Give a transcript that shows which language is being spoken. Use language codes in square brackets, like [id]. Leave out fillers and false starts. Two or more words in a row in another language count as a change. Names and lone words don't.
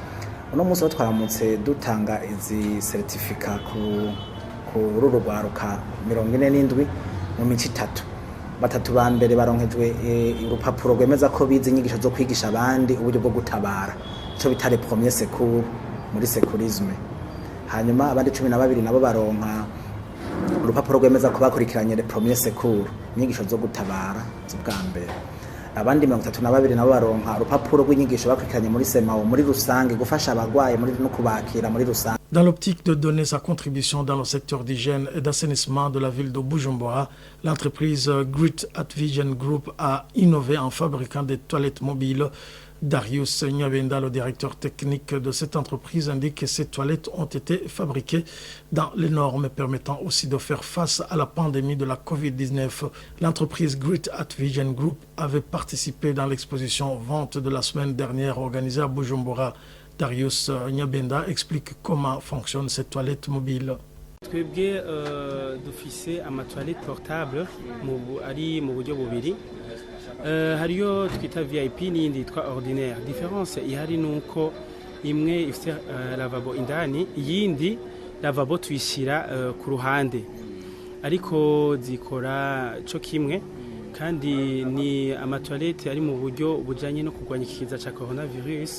[rn] Uno munsi twaramutse dutanga izi certificate ku rugwaruka 47 mu mici 3. Batatu ba mbere baronkejwe urupapuro rwemeza ko bize inyigisho zo kwigisha abandi uburyo bwo gutabara, ico bitare [fr] premier secours [rn] muri secourisme. Hanyuma abandi 12 nabo baronka urupapuro rwemeza ko bakurikiranye [fr] le premier secours, [rn] inyigisho zo gutabara z'ubwa mbere. Abandi 32 nabo baronka urupapuro rw'inyigisho bakurikiranye muri CMAO muri rusange gufasha abagwaye muri no kubakira muri rusange. [fr] Dans l'optique de donner sa contribution dans le secteur d'hygiène et d'assainissement de la ville de Bujumbura, l'entreprise Great Vision Group a innové en fabriquant des toilettes mobiles. Darius Nyabenda, le directeur technique de cette entreprise, indique que ces toilettes ont été fabriquées dans les normes permettant aussi de faire face à la pandémie de la Covid-19. L'entreprise Great Vision Group avait participé dans l'exposition vente de la semaine dernière organisée à Bujumbura. Darius Nyabenda explique comment fonctionnent ces toilettes mobiles. [rn] Twebwe dufise [fr] amatoilette portable [rn] ari mu buryo bubiri. Hariyo twita VIP n'iyindi yitwa ordinaire. Difference ihari nuko imwe ifite lavabo indani, iyindi lavabo tuyishira ku ruhande, ariko zikora cyo kimwe kandi ni amatoilette ari mu buryo bujanye no kurwanya ikiza ca coronavirus.